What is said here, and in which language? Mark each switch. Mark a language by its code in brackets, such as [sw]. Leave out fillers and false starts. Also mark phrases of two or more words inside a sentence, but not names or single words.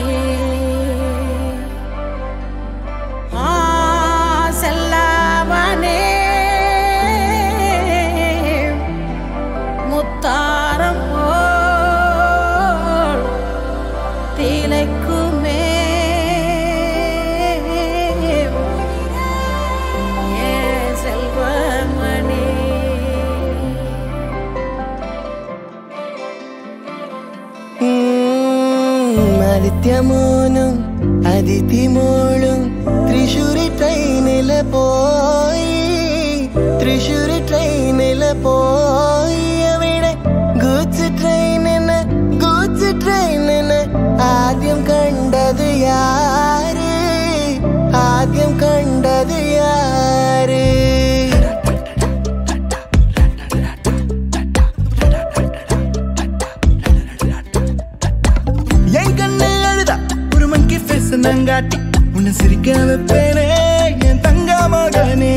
[ta] செல்லவனே முத்தாரம் போல் திளைக்குமே [ml] ആദിത്യമോനും അതിഥിമോളും തൃശ്ശൂരി ട്രെയിനില് പോയി അവിടെ ഗൂഡ്സ് ട്രെയിനിന് ആദ്യം കണ്ടത് യാര് [ta] நங்காட்டி உன்னை சிரிக்க வைப்பேனே என் தங்க மகனே